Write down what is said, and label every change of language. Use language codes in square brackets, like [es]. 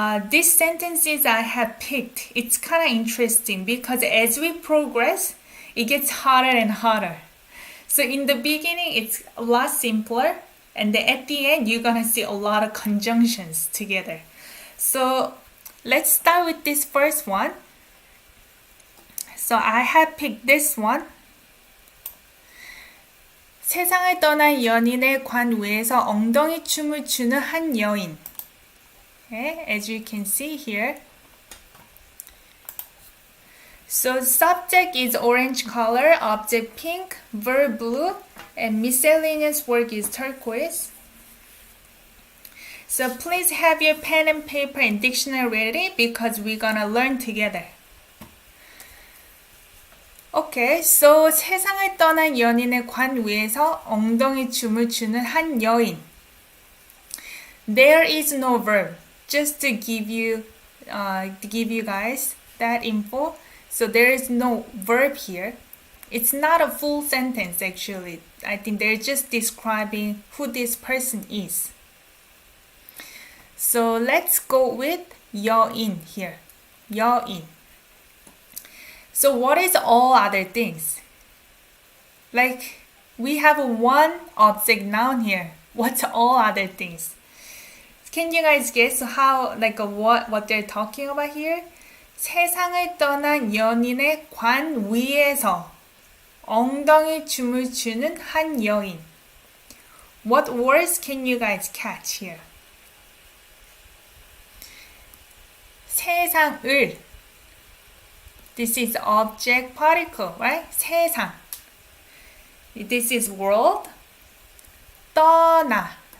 [en] These sentences I have picked, it's kind of interesting because as we progress, it gets harder and harder. So in the beginning, it's a lot simpler. And then at the end, you're going to see a lot of conjunctions together. So let's start with this first one. So I have picked this one. [ko] 세상을 떠난 연인의 관 위에서 엉덩이 춤을 추는 한 여인. [en] Okay, as you can see here. So the subject is orange color, object pink, verb blue, and miscellaneous work is turquoise. So please have your pen and paper and dictionary ready because we're gonna learn together. Okay, so [ko] 세상을 떠난 연인의 관 위에서 엉덩이 춤을 추는 한 여인. [en] There is no verb. Just to give you guys that info. So there is no verb here. It's not a full sentence actually. I think they're just describing who this person is. So let's go with 여인 here. [ko] 여인. [en] So what is all other things? Like we have one object noun here. What's all other things? Can you guys guess how what they're talking about here? [ko] 세상을 떠난 연인의 관 위에서 엉덩이 춤을 추는 한 여인. [en] What words can you guys catch here? [ko] 세상을. [en] This is object particle, right? 세상. This is world. 떠나.